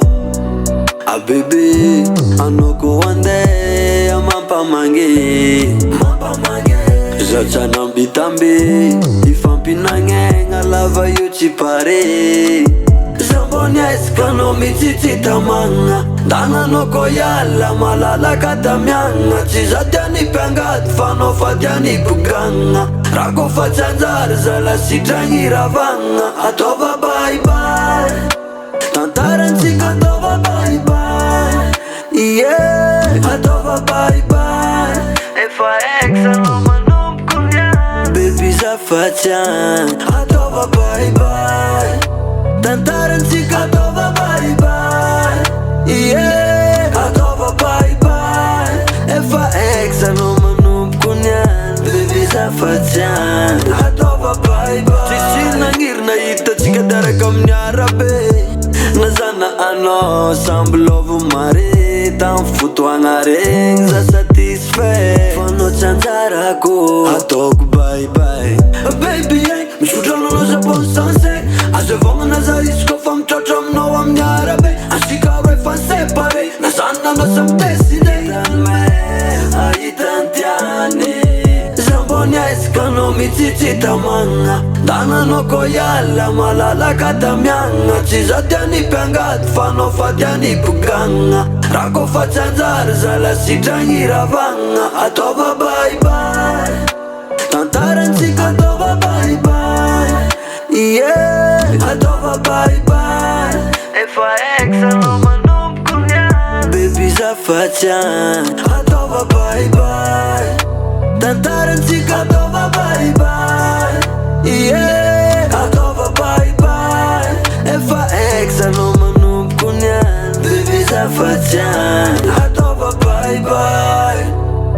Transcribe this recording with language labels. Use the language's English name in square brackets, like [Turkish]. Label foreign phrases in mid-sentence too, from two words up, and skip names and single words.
[Malagasy] Ah bébé, anao ko andeha mampamangy, zaho tsy hanambitamby, ifampinagnegna lava io tsy pare. Zaho mbô niezaka anao mitsitsita magna, dananao ko hiala malalaka tamiagna. Tsy za tiany mpiangady fa anao fa tiany bogagna, raha ko fa tsy anjary za lasitragny ravagna. Ataova bye-bye, tantarantsika ataova bye-bye, yeah. Ataova bye-bye, efa ex anao manomboko niany. Baby zafatsy any, ataova bye-bye, tantarantsika ataova bye-bye, yeah. Ataova bye-bye, efa ex anao manomboko niany. Baby zafatsy any, ataova bye-bye. Tsisy nagniry nahitatsika daraka amin'ny arabe, nazana anao samby lôvo mare. Tamy fotoagna regny za satisfait, fa anao tsy anjarako, ataoko bye-bye. Baby misotro anao za [French] bon sensé, [Malagasy] azo evognana za izy koa fa mitratra aminao amin'ny arabe. Ansika roa efa séparé, nazana anao samy décidé. Ahitany tiany, za mbô niezaka anao mitsitsita magna, dananao ko hiala malalaka tamiagna. Tsy za tiany mpiangady fa anao fa tiany bogagna, raha ko fa tsy anjary za lasitragny ravagna. Ataova bye-bye, tantarantsika ataova bye-bye, yeah. Ataova bye-bye, efa ex anao manomboko niany. Baby zafatsy any, ataova bye-bye, tantarantsika ataova bye-bye, yeah. Ataova bye-bye, efa ex anao manomboko niany. Baby zafatsy any, ataova bye-bye.